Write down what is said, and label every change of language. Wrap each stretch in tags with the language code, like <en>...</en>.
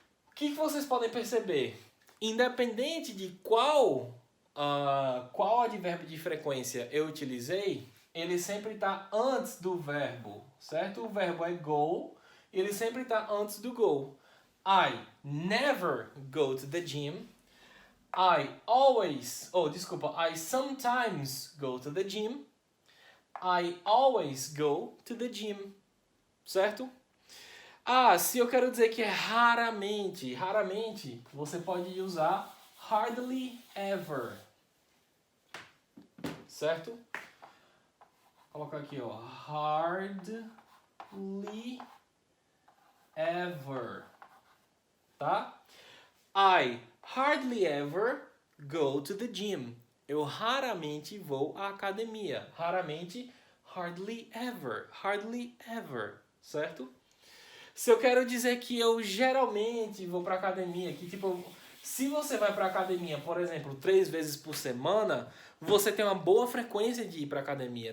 <pt>O que vocês podem perceber? Independente de qual advérbio de frequência eu utilizei, ele sempre está antes do verbo, certo? O verbo é go, ele sempre está antes do go.</pt> <en>I never go to the gym. I sometimes go to the gym. I always go to the gym.</en> <pt>Certo? Ah, se eu quero dizer que é raramente, você pode usar hardly ever. Certo? Vou colocar aqui, ó. Hardly ever. Tá?</pt> <en>I hardly ever go to the gym.</en> <pt>Eu raramente vou à academia. Raramente, hardly ever. Hardly ever. Certo? Se eu quero dizer que eu geralmente vou pra academia, que tipo, se você vai pra academia, por exemplo, 3 vezes por semana, você tem uma boa frequência de ir pra academia.</pt>